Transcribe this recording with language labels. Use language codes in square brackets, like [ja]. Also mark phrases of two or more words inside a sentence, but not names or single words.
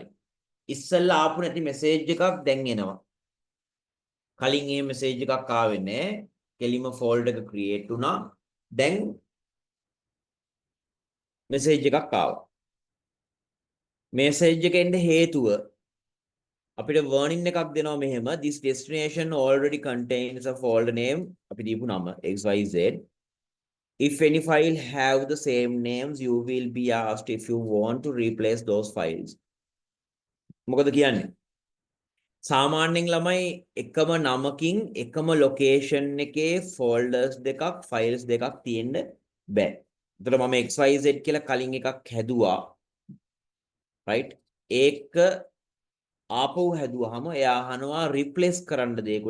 [si] ඉස්සෙල්ලා ආපු නැති message එකක් දැන් එනවා. කලින් මේ message එකක් ආවේ නැහැ. කෙලිම folder එක create වුණා. දැන් message එකක් ආවා. message එක එන්න හේතුව අපිට warning එකක් දෙනවා මෙහෙම [en] this destination already contains a folder name [si] අපි දීපු නම xyz. [en] if any file have the same names you will be asked if you want to replace those files. [si] මොකද කියන්නේ? සාමාන්‍යයෙන් ළමයි එකම නමකින් එකම location එකේ folders දෙකක් files දෙකක් තියෙන්න බෑ. ඒතර මම xyz කියලා කලින් එකක් හැදුවා. right ඒක ආපහු හැදුවාම එයා අහනවා replace කරන්න දෙයකට.